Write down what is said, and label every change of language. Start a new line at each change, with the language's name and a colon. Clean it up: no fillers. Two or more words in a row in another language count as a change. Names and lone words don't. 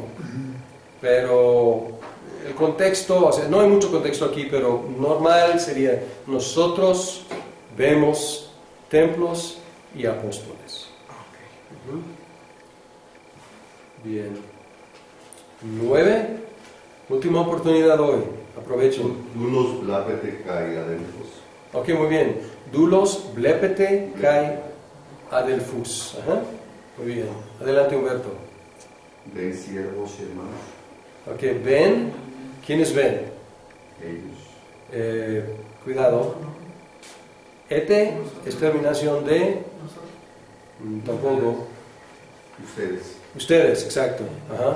Spanish: Pero el contexto, no hay mucho contexto aquí, pero normal sería: nosotros vemos templos y apóstoles. Bien. 9. Última oportunidad hoy. Aprovechen.
Greek: Doulos blapete kai adelphos.
Spanish: Ok, muy bien.
Greek: Doulos blepete kai adelphus.
Spanish: Ajá. Muy bien. Adelante, Humberto. Ven siervos y hermanos, Ok, ven. ¿Quiénes ven? ellos. Cuidado. Ete es terminación de... Tampoco. Ustedes, exacto. Ajá.